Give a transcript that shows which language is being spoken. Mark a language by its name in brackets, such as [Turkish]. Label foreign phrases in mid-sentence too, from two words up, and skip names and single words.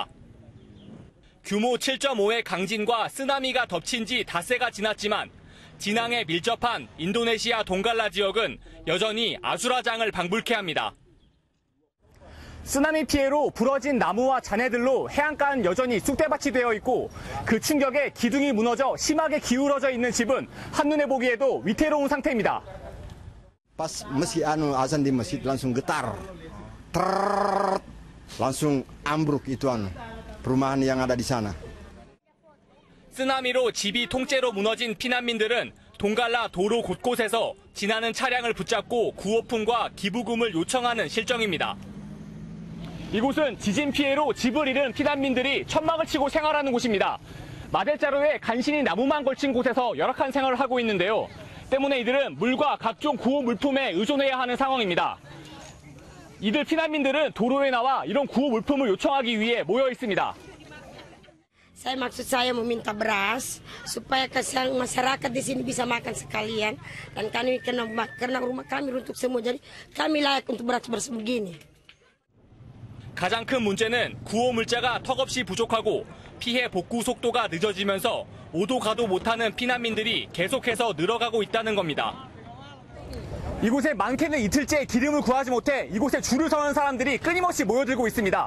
[Korean] 규모 7.5의 강진과 쓰나미가 덮친 지 닷새가 지났지만 진앙에 밀접한 인도네시아 동갈라 지역은 여전히 아수라장을 방불케 합니다. 쓰나미 피해로 부러진 나무와 잔해들로 해안가는 여전히 쑥대밭이 되어 있고 그 충격에 기둥이 무너져 심하게 기울어져 있는 집은 한눈에 보기에도 위태로운 상태입니다. [Indonesian] Pas meski azan di masjid langsung getar. Langsung ambruk itu perumahan yang ada di sana. [Korean] 쓰나미로 집이 통째로 무너진 피난민들은 동갈라 도로 곳곳에서 지나는 차량을 붙잡고 구호품과 기부금을 요청하는 실정입니다. 이곳은 지진 피해로 집을 잃은 피난민들이 천막을 치고 생활하는 곳입니다. 마대자루에 간신히 나무만 걸친 곳에서 열악한 생활을 하고 있는데요. 때문에 이들은 물과 각종 구호 물품에 의존해야 하는 상황입니다. 이들 피난민들은 도로에 나와 이런 구호 물품을 요청하기 위해 모여 있습니다. [Indonesian] Maksud saya meminta beras supaya masyarakat di sini bisa makan sekalian dan kami karena rumah kami runtuh semua jadi kami layak untuk beras begini. [Korean] 가장 큰 문제는 구호 물자가 턱없이 부족하고 피해 복구 속도가 늦어지면서 오도 가도 못하는 피난민들이 계속해서 늘어가고 있다는 겁니다. 이곳에 많게는 이틀째 기름을 구하지 못해 이곳에 줄을 서는 사람들이 끊임없이 모여들고 있습니다.